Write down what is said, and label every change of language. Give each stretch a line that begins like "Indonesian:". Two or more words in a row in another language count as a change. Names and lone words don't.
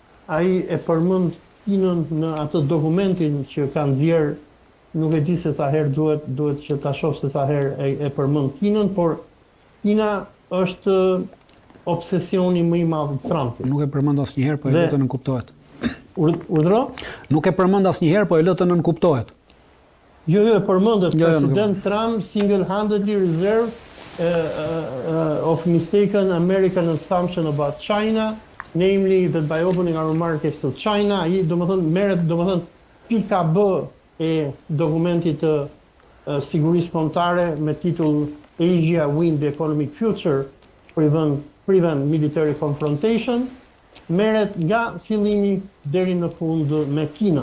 Albanian: ai e përmend Kinën në atë dokumentin që kanë vjerë, nuk e di se sa herë duhet që ta shoh se sa herë e përmend Kinën, por Kina është obsesioni më i madh i Trumpit. Nuk e përmend asnjëherë, po e lë të nënkuptohet. Urdhro? Nuk e përmend asnjëherë, po e lë të nënkuptohet. Jo, e përmendet.
English: President Trump single-handedly reserved of mistaken American assumption about China, namely that by opening our markets to China,
Albanian: ai merret pika B e dokumentit të sigurisë kombëtare me titull
English: Asia Win the Economic Future, prevent military confrontation,
Albanian: merret nga fillimi deri në fund me Kinën.